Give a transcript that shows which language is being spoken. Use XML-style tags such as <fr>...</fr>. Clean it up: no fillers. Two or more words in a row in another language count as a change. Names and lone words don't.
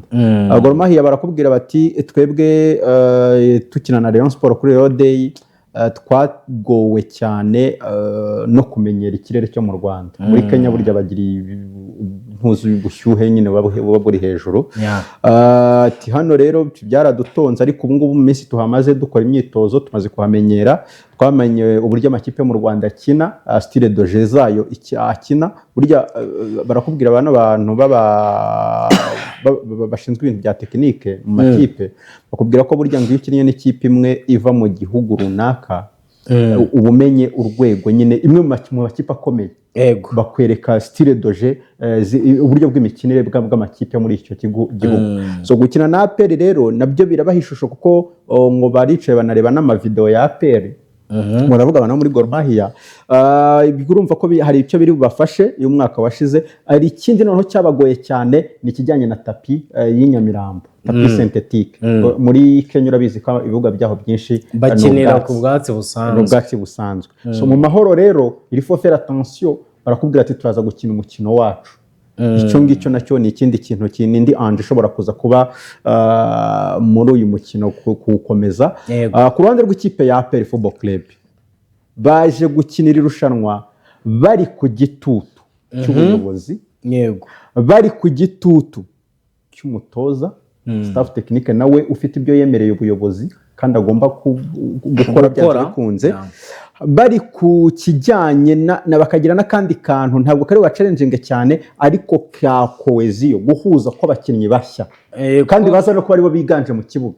<rw>Gor Mahia barakubwira bati twebwe tukina na Rayon Sport kuri Rayon Day twagowe cyane no kumenyera ikirere cyo mu Rwanda. Muri Kenya burya bagira impuzu y'ubushyuhe nyine buba buri hejuru. Ati hano rero byaradutonze, ariko ubu ngubu mu minsi tuhamaze dukora imyitozo tumaze kuhamenyera, twamenye uburyo amakipe mu Rwanda akina,</rw> <fr>style de jeu</fr> <rw>zayo akina. Burya barakubwira abantu bashinzwe ibintu bya tekinike mu makipe, bakubwira ko burya ngo iyo ukinnye n'ikipe imwe iva mu gihugu runaka ubumenye urwego nyine imwe mu makipe akomeye, bakwereka</rw> <fr>style de jeu,</fr> <rw>uburyo bw'imikinire bw'amakipe muri icyo gihugu. So gukina na APR rero nabyo birabaha ishusho, kuko ngo baricaye banareba n'amavideo ya APR muravuga abantu muri Gor Mahia urumva ko hari icyo biri bubafashe uyu mwaka washize. Ari ikindi noneho cyabagoye cyane ni ikijyanye na tapi y'inyamirambo, tapi synthetique. Muri Kenya urabizi ko ibibuga byaho byinshi bakinira ku bwatsi busanzwe. So mu mahoro rero</rw> <fr>il faut faire attention,</fr> <rw>barakubwira ati turaza gukina umukino wacu. Icyo ngicyo nacyo ni ikindi kintu kinindi anje ishobora kuza kuba muri uyu mukino kuwukomeza. Ku ruhande rw'ikipe ya APR Football Club baje gukinira irushanwa bari ku gitutu cy'ubuyobozi, bari ku gitutu cy'umutoza,</rw> <fr>staff technique</fr> <rw>nawe ufite ibyo yemereye ubuyobozi kandi agomba gukora byanze bikunze, bari ku kijyanye na bakagira n'akandi kantu ntabwo kari wa challenging cyane ariko ka cohesion, guhuza kw'abakinnyi bashya kandi baza no kuba aribo biganje mu kibuga.</rw>